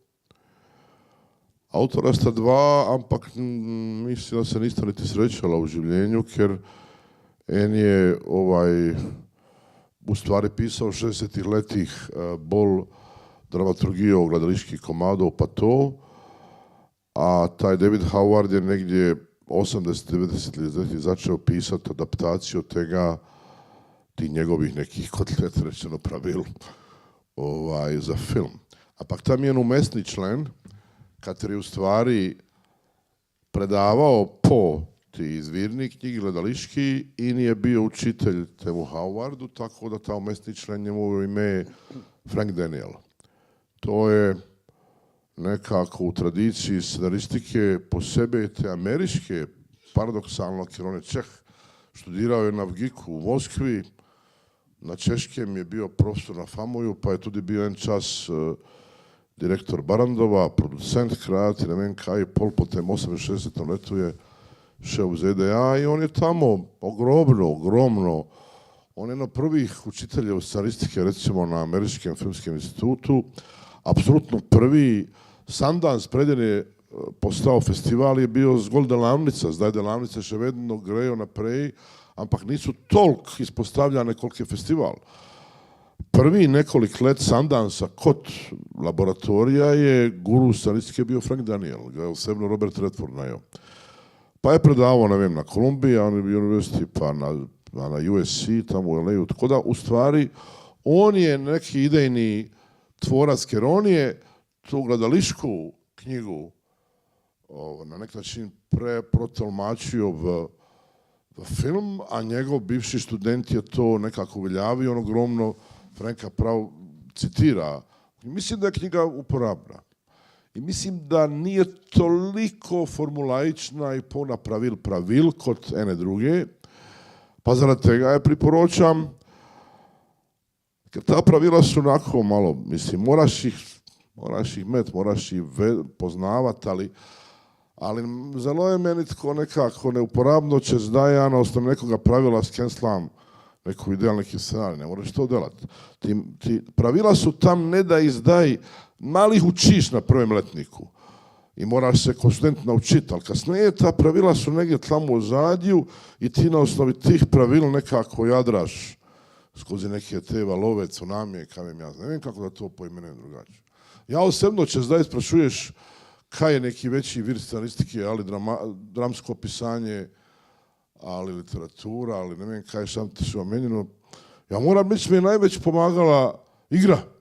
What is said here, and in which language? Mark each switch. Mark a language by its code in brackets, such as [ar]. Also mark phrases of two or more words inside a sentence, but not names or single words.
[sl] Avtora sta dva, ampak mislim, da se nista niti srečala v življenju, ker en je v stvari pisal v 60-ih letih bolj dramaturgijo gledaliških komadov pa to, a taj David Howard je negdje 80-90 let začel pisati adaptaciju tega, tih njegovih nekih kotlet rečeno pravil za film. Ampak tam je en umestni člen, kateri u stvari predavao po ti izvirni knjigi gledališki in je bio učitelj temu Howardu, tako da ta umestni člen njemu ime je Frank Daniel. [hr] To je nekako u tradiciji scenaristike po sebe te američke, paradoksalno, jer on je Čeh, študirao je na VGIK-u u Moskvi, na češkem je bio profesor na FAMU-ju, pa je tudi bio jedan čas direktor Barandova, producent, kreativ, ne vem kaj, pol po tem 68. letu je šel u ZDA i on je tamo ogromno, on je na prvih učitelja scenaristike, recimo na Američkom filmskom institutu, apsolutno prvi Sundance preden je postal festival je bio zgolj delavnica, zdaj delavnice še vedno grejo naprej, ampak nisu tolk izpostavljane koliko je festival. Prvi nekolik let Sundance-a kod laboratorija je guru scenaristike bio Frank Daniel, ga je osebno Robert Redford najao. Pa je predavao, ne vem, na Columbia University, pa na USC, tamo u LA-u. Tako da, u stvari, on je neki idejni tvorac, jer on je tu gledališku knjigu na neki način protolmačio v film, a njegov bivši student je to nekako uveljavio, on ogromno Franka prav citira. Mislim da je knjiga uporabna. I mislim da nije toliko formulaična i puna pravil kod ene druge, pa zaradi tega je priporočam, ker ta pravila su onako malo, mislim, moraš ih met, moraš ih poznavat, ali zelo je meni tako nekako neuporabno, če zdaj ja na osnovu nekoga pravila skenslam neku ideal, neki scenarij, ne moraš to delati. Pravila su tam ne da izdaj, malo ih učiš na prvom letniku i moraš se kao student naučiti, ali kasnije ta pravila su negdje tamo u zadju i ti na osnovi tih pravila nekako jadraš skozi neke te valove, tsunamije, kajem ja ne vem kako da to poimenujem drugačije. [sl] Ja osobno, če zdaj sprašuješ kaj je neki veći vir scenaristike, ali dramsko pisanje, ali literatura, ali ne vem kaj sam ti se omenjeno, ja moram reći mi je najveć pomagala igra.